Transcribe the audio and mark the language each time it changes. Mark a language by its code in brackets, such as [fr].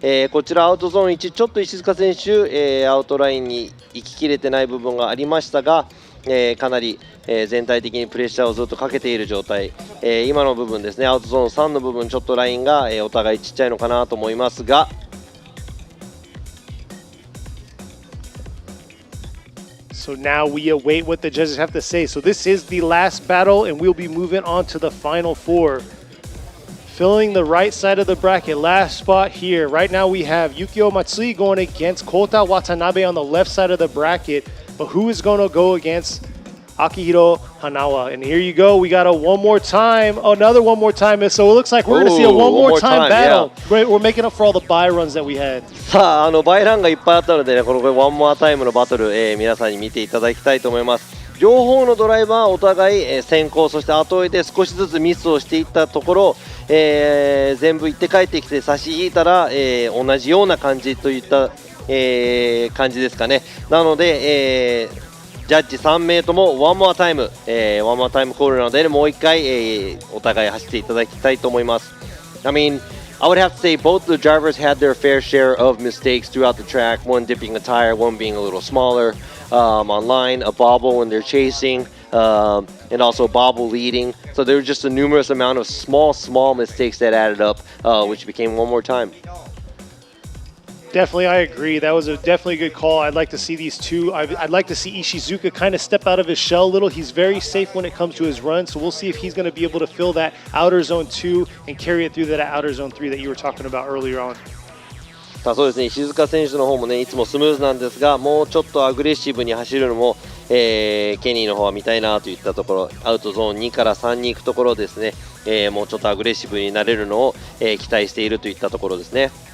[ja] こちらアウトゾーン1ちょっと石塚選手、アウトラインに行ききれてない部分がありましたが、かなり、全体的にプレッシャーをずっとかけている状態、今の部分ですねアウトゾーン3の部分ちょっとラインが、お互いちっちゃいのかなと思いますが [en] So now we await what the judges have to say. So this is the last battle, and we'll be moving on to the final four. Filling the right side of the bracket, last spot here. Right now we have Yukio Matsui going against Kota Watanabe on the left side of the bracket. But who is going to go against Akihiro Hanawa? And here you go. We got a one more time, another one more time. So it looks like we're going to see a one more time battle. Yeah. We're making up for all the bye runs that we had. [ja] さあ、バイランがいっぱいあったのでね、このワンモアタイムのバトル、皆さんに見ていただきたいと思います。両方のドライバーお互い、先行、そして後追いで少しずつミスをしていったところ、全部行って帰ってきて差し引いたら、同じような感じといった、感じですかね。なので、ジャッジ3名ともワンモアタイム、ワンモアタイムコールなので、もう1回、お互い走っていただきたいと思います。 [en] I mean, I would have to say both the drivers had their fair share of mistakes throughout the track, one dipping a tire, one being a little smaller on line, a bobble when they're chasing, and also bobble leading. So there were just a numerous amount of small mistakes that added up, which became one more time. Definitely, I agree. That was definitely a good call. I'd like to see these two. I'd like to see Ishizuka kind of step out of his shell a little. He's very safe when it comes to his run, so we'll see if he's going to be able to fill that outer zone 2 and carry it through that outer zone 3 that you were talking about earlier on. [ja] さあそうですね、石塚選手の方もねいつもスムーズなんですが、もうちょっとアグレッシブに走るのも、ケニーの方は見たいなといったところ、アウトゾーン2から3に行くところですね、もうちょっとアグレッシブになれるのを、期待しているといったところですね。